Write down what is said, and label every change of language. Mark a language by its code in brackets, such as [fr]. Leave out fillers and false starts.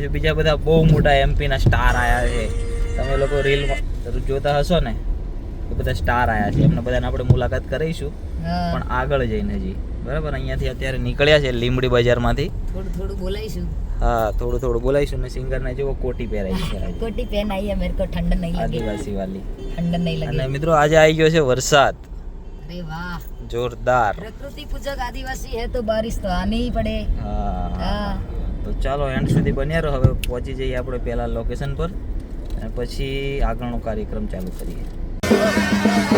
[gu] હજુ બીજા બધા બહુ મોટા એમપી ના સ્ટાર આયા છે. તમે લોકો રીલમાં જોતા હશો ને કે બધા સ્ટાર આયા છે. એમને બધાને આપણે મુલાકાત કરીશું પણ આગળ જઈને હજી. બરાબર, અહીંયાથી અત્યારે નીકળ્યા છે લીંબડી બજારમાંથી. થોડું બોલાઈશું. હા, થોડું બોલાઈશું ને સિંગરને જેવો કોટી પહેરાઈ છે. [hi] कोटी पहन आई है, मेरे को ठंड नहीं लगी. [gu] આદિવાસી વાલી. [hi] ठंड नहीं लगी. [gu] અને મિત્રો આજે આવી ગયો છે વરસાદ [hi] अरे वाह, [gu] જોરદાર. [hi] प्रकृति पूजक आदिवासी है तो बारिश तो आनी ही पड़े. [gu] હા, તો ચાલો એન્ડ સુધી બન્યા રહો. હવે પહોંચી જઈએ આપણે પહેલા લોકેશન પર અને પછી આગળનો કાર્યક્રમ ચાલુ કરીએ.